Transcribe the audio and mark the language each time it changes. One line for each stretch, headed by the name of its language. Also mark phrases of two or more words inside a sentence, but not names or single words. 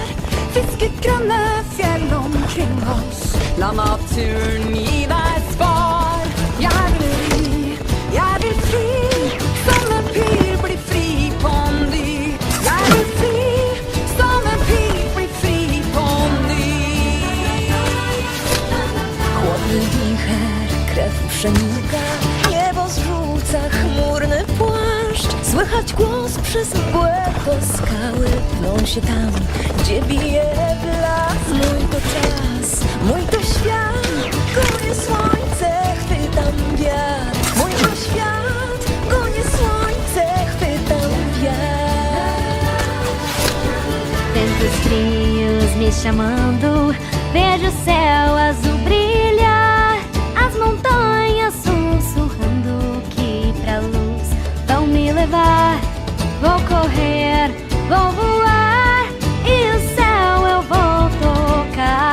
Norwegian: Fisket grønne fjell omkring oss, la naturen gi deg svar. Jeg vil ri, jeg vil fri, som en pil bli fri på ny. Jeg vil fri, som en pil bli fri på ny.
Polish: Chłodny wicher, krew przenika, niebo zrzuca chmurny płaszcz. Słychać głos przez mgłę, to skały pną się tam, gdzie bije blask. Mój to czas, mój to świat, gonię słońce, chwytam wiatr. Mój to świat, gonię słońce, chwytam wiatr.
Portuguese: Ventos frios me chamando, vejo o céu azul brilhar, as montanhas sussurrando que pra luz vão me levar. Vou correr, vou voar, e o céu eu vou tocar.